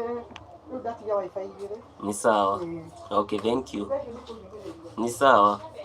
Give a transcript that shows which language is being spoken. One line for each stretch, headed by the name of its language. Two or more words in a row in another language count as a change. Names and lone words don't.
Swahili: Ni sawa.
English: Okay, thank you.
Swahili: Ni sawa.